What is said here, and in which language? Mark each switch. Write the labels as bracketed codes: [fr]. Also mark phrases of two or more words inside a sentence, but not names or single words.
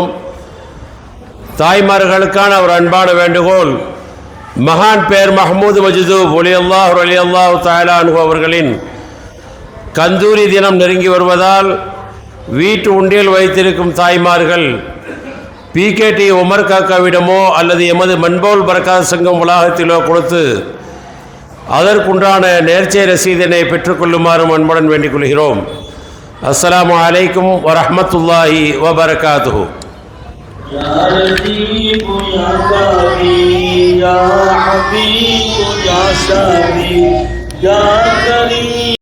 [ta] தாய்மார்களுக்கான ஒரு அன்பான வேண்டுகோள், மகான் பேர் மஹ்மூத் மஜ்தூப் [ar] رضي الله تعالى عنه [ta] அவர்களின் கந்தூரி தினம் நெருங்கி வருவதால் வீட்டு உண்டியல் வைத்திருக்கும் தாய்மார்கள் பிகேடி உமர் காக்காவிடமோ அல்லது எமது மன்பவுல் பரக்காத் சங்கம் வளாகத்திலோ கொடுத்து அதற்குண்டான நேர்ச்சை ரசீதினை பெற்றுக்கொள்ளுமாறும் அன்புடன் வேண்டிக் கொள்கிறோம். [ar] السلام عليكم ورحمة الله وبركاته. يا لطيف يا كريم يا حبيب يا شفيع يا كريم